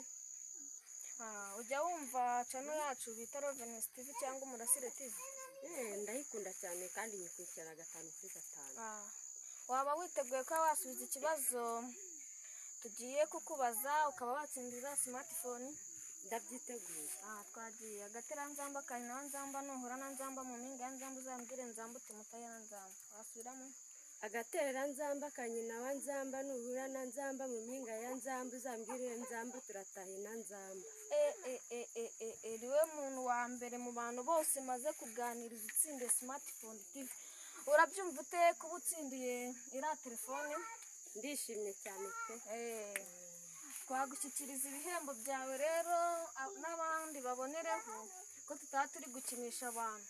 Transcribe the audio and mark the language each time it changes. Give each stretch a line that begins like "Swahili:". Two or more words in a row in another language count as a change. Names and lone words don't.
Kinyarwanda: Ujya wumva channel yacu bita Roveness TV cyangwa Umurasire TV? Ndayikunda cyane kandi nyikurikira 5/5. Waba witeguye ko wasubiza ikibazo tugiye kukubaza ukaba watsindira smartphone? Ndabyiteguye. Twagiye. Agateranzamba kari na nzamba nuhura na nzamba mu mpinga ya nzamba uzambwire nzamba utimutaye na nzamba. Wasubiramo? Agaterera nzamba kanyina wa nzamba nuhura na nzamba mu mpinga ya nzamba uzambwire nzamba turatahe na nzamba. Riwe muntu wa mbere mu bantu bose maze kuganiriza utsinde smartphone TV. Urabyumva ute kuba utsindiye iriya telefone? Ndishimye cyane pe. Twagushyikiriza ibihembo byawe rero n'abandi babonereho ko tutaba turi gukinisha abantu.